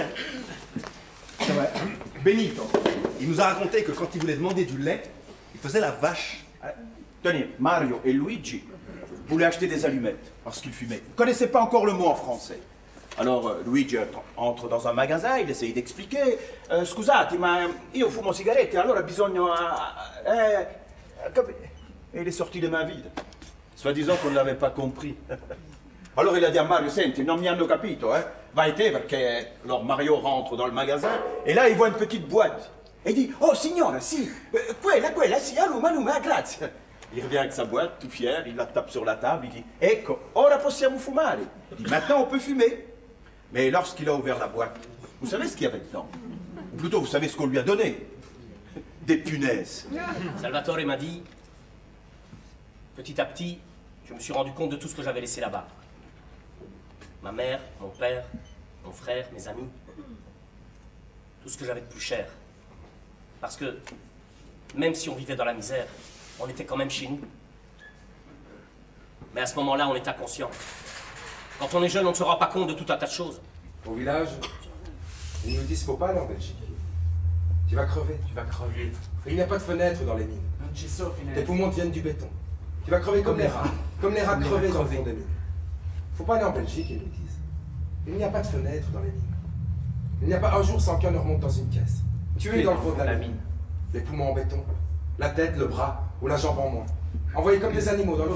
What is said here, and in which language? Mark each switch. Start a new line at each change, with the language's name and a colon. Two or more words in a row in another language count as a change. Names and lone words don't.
French: C'est vrai. Benito, il nous a raconté que quand il voulait demander du lait, il faisait la vache. Tenez, Mario et Luigi voulaient acheter des allumettes parce qu'ils fumaient. Ils ne connaissaient pas encore le mot en français. Alors Luigi entre dans un magasin, il essaye d'expliquer.
Italian: Scusate, ma io fumo sigarette, allora bisogna...
French: Et il est sorti les mains vides, soi-disant qu'on ne l'avait pas compris. Alors il a dit à Mario,
Italian: senti, non mi hanno capito, vai te, perché...
French: Alors Mario rentre dans le magasin, et là il voit une petite boîte. Et il dit,
Italian: oh signora, si, quella, si, alluma, grazie.
French: Il revient avec sa boîte, tout fier, il la tape sur la table, il dit,
Italian: ecco, ora possiamo fumare.
French: Il dit, maintenant on peut fumer. Mais lorsqu'il a ouvert la boîte, vous savez ce qu'il y avait dedans? Ou plutôt, vous savez ce qu'on lui a donné? Des punaises. Salvatore m'a dit, petit à petit, je me suis rendu compte de tout ce que j'avais laissé là-bas. Ma mère, mon père, mon frère, mes amis, tout ce que j'avais de plus cher. Parce que, même si on vivait dans la misère, on était quand même chez nous. Mais à ce moment-là, on est inconscient. Quand on est jeune, on ne se rend pas compte de tout un tas de choses. Au village, ils nous disent faut pas aller en Belgique. Tu vas crever. Tu vas crever. Il n'y a pas de fenêtre dans les mines.
Italian: Non ci sono
French: Tes
Italian: finestre.
French: poumons deviennent du béton. Tu vas crever comme les rats. Comme les rats crevés dans le fond des mines. Faut pas aller en Belgique, ils nous disent. Il n'y a pas de fenêtre dans les mines. Il n'y a pas un jour sans qu'un ne remonte dans une caisse. Tu es dans le fond de la mine. Les poumons en béton. La tête, le bras ou la jambe en moins. Envoyés comme des animaux dans le fond.